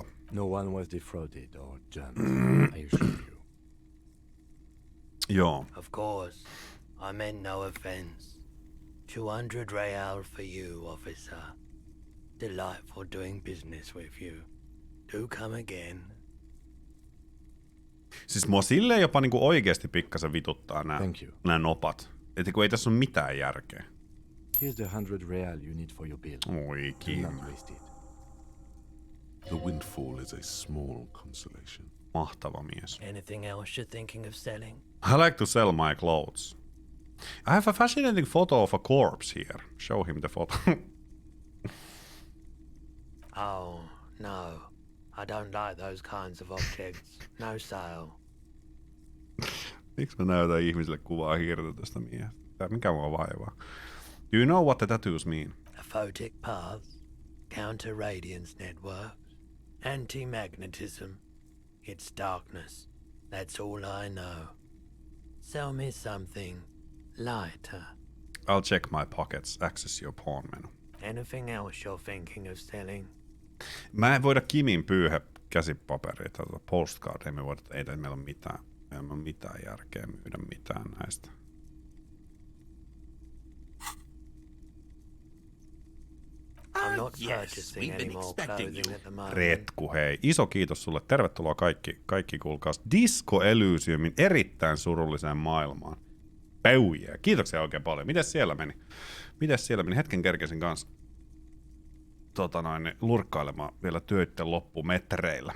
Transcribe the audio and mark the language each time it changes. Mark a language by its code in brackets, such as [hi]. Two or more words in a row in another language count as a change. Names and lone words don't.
[en] No one was defrauded or jumped, I assure you. [fi] Joo. [en] Of course, I meant no offense. 200 real for you, officer. Delightful doing business with you. Do come again. [fi] Siis mua silleen jopa niinku oikeesti pikkasen vituttaa [en] Thank you. [fi] nää nopat. Että kun ei tässä ole mitään järkeä. [en] Here's the 100 real you need for your bill. [fi] Oi [en] Do [fi] kiinni. [en] not waste it. The windfall is a small consolation. [fi] Mahtava mies. [en] Anything else you're thinking of selling? I like to sell my clothes. I have a fascinating photo of a corpse here. Show him the photo. Oh, no. I don't like those kinds of objects. No sale. [fi] Miksi mä näytän ihmisille kuvaa hirtä tästä miehestä? Mikä mua vaivaa? [en] Do you know what the tattoos mean? Aphotic paths, counter radiance networks, anti-magnetism. It's darkness. That's all I know. Sell me something lighter. I'll check my pockets. Access your pawn menu. Anything else you're thinking of selling? [fi] Mä en voida Kimin pyyhe käsipaperia tai postcard. Ei meillä ole mitään. Ei ole mitään järkeä myydä mitään näistä. [en] I'm not purchasing any more clothing at the moment. [fi] Retku, hei. Iso kiitos sulle. Tervetuloa kaikki kuulkaas Disco Elysiumin erittäin surulliseen maailmaan. Päivä. Kiitoksia oikein paljon. Mites siellä meni? Hetken kerkesin kanssa lurkkailemaan vielä töitten loppumetreillä.